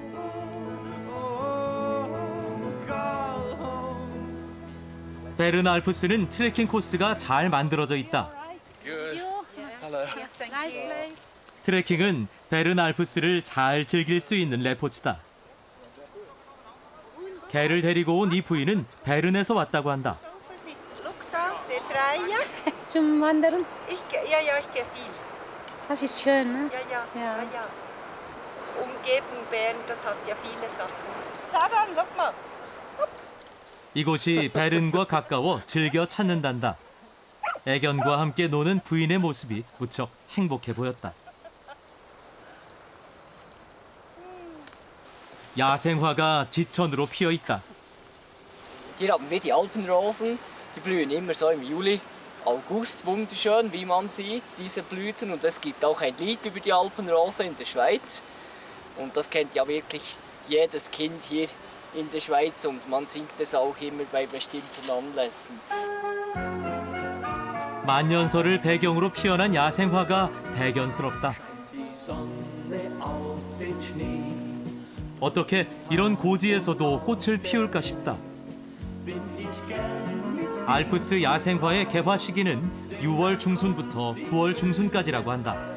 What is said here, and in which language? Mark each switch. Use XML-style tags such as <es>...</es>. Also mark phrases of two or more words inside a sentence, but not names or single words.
<ko>베른 알프스는 트레킹 코스가 잘 만들어져 있다. 트레킹은 베른 알프스를 잘 즐길 수 있는 레포츠다. 개를 데리고 온 이 부인은 베른에서 왔다고 한다.</ko> <de>Zum Wandern? Ich gehe viel. Das ist schön, ne? Ja. Umgebung Bern, das hat ja viele Sachen. Zaran, guck mal.</de> <ko>이곳이 베른과 가까워 즐겨 찾는단다. 애견과 함께 노는 부인의 모습이 무척 행복해 보였다. 야생화가 지천으로 피어 있다.</ko> <de>Hier haben wir die Alpenrosen, die blühen immer so im Juli, August, wunderschön, wie man sieht, diese Blüten. Und es gibt auch ein Lied über die Alpenrose in der Schweiz. Und das kennt ja wirklich jedes Kind hier in der Schweiz und man singt es auch immer bei bestimmten Anlässen.</de> <ko>만년설을 배경으로 피어난 야생화가 대견스럽다. 어떻게 이런 고지에서도 꽃을 피울까 싶다. 알프스 야생화의 개화 시기는 6월 중순부터 9월 중순까지라고 한다.</ko>